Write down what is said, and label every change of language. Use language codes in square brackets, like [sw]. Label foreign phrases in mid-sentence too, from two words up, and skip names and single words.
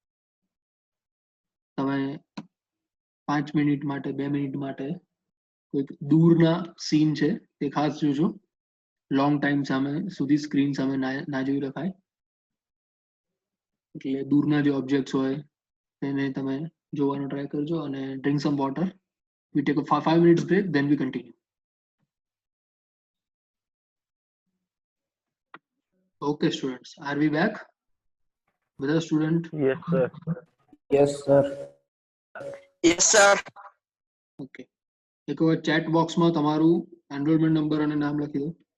[gu] તમે 5 મિનિટ માટે, 2 મિનિટ માટે કોઈક દૂરના સીન છે તે ખાસ જોજો. [en] long time [gu] સામે સુધી સ્ક્રીન સામે ના જોઈ રખાય. એટલે દૂરના જે ઓબ્જેક્ટ્સ હોય તેને તમે જોવાનો ટ્રાય કરજો અને [en] drink some water. We take a 5 minutes break, then we continue. Okay, students, are we back? [gu] બધા સ્ટુડન્ટ [en] Yes sir. Yes, sir. Yes, sir. [gu] ઓકે, એક વાર ચેટ બોક્સમાં તમારું [en] enrollment number [gu] અને નામ લખી દો.